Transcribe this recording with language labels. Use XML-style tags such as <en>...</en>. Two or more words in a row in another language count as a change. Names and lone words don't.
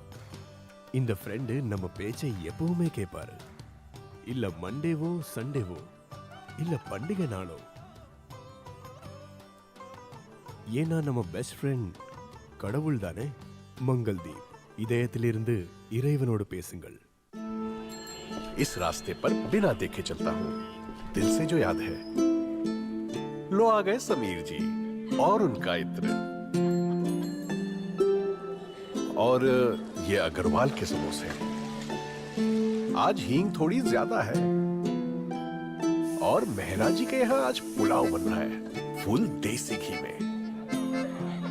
<ta>இந்த ஃப்ரெண்டு நம்ம பேச்சை எப்பவுமே கேட்பாரு. இல்ல மண்டேவோ சண்டேவோ, இல்ல பண்டிகை நாளோ. ஏன்னா நம்ம</ta> <en>best friend</en> <ta>கடவுள் தானே. मंगलदीप, இதயத்திலிருந்து இறைவனோடு பேசுங்கள்.</ta> <hi>इस रास्ते पर बिना देखे चलता हूँ, दिल से जो याद है. लो आ गए समीर जी और उनका इत्र. और ये अग्रवाल के समोसे। आज हींग थोड़ी ज्यादा है और मेहरा जी के यहाँ आज पुलाव बन रहा है फुल देसी घी में।</hi>